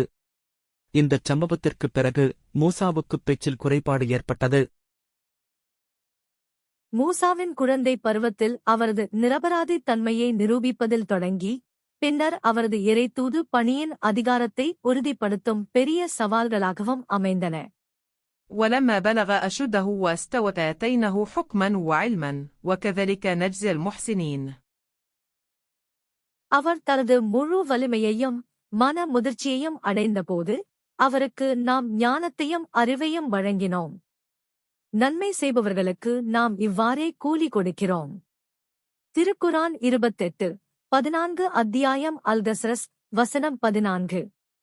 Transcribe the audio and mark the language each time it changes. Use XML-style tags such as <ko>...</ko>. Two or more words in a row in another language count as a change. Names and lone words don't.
<ta>இந்தச் சம்பவத்திற்குப் பிறகு மூசாவுக்குப் பேச்சில் குறைபாடு ஏற்பட்டது. மூசாவின் குழந்தை பருவத்தில் அவரது நிரபராதித் தன்மையை நிரூபிப்பதில் தொடங்கி பின்னர் அவரது இறைத்தூது பணியின் அதிகாரத்தை உறுதிப்படுத்தும் பெரிய சவால்களாகவும் அமைந்தன.</ta> <ar>ولما بلغ أشده واستوت آتينه حكما وعلما وكذلك نجزي المحسنين.</ar> <ta>அவர் தனது முழு வலிமையையும் மன முதிர்ச்சியையும் அடைந்தபோது அவருக்கு நாம் ஞானத்தையும் அறிவையும் வழங்கினோம். நன்மை செய்பவர்களுக்கு நாம் இவ்வாறே கூலி கொடுக்கிறோம். திருக்குரான் 28:14 அத்தியாயம் அல்-கஸ்ரஸ் வசனம் 14.</ta>